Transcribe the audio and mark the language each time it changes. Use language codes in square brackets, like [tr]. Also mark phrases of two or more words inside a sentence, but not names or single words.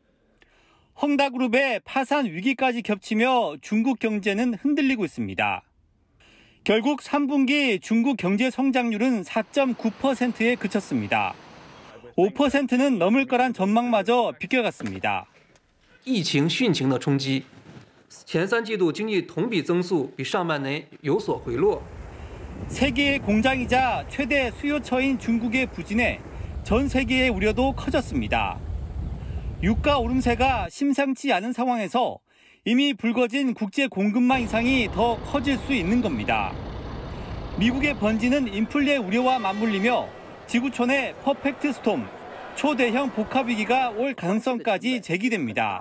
[ko] 헝다그룹의 파산 위기까지 겹치며 중국 경제는 흔들리고 있습니다. 결국 3분기 중국 경제 성장률은 4.9%에 그쳤습니다. 5%는 넘을 거란 전망마저 비껴갔습니다. [zh] 疫情汛情的冲击，前3季度经济同比增速比上半年有所回落。 [ko] 세계의 공장이자 최대 수요처인 중국의 부진에 전 세계의 우려도 커졌습니다. 유가 오름세가 심상치 않은 상황에서 이미 불거진 국제 공급망 이상이 더 커질 수 있는 겁니다. 미국의 번지는 인플레 우려와 맞물리며 지구촌의 퍼펙트 스톰, 초대형 복합 위기가 올 가능성까지 제기됩니다.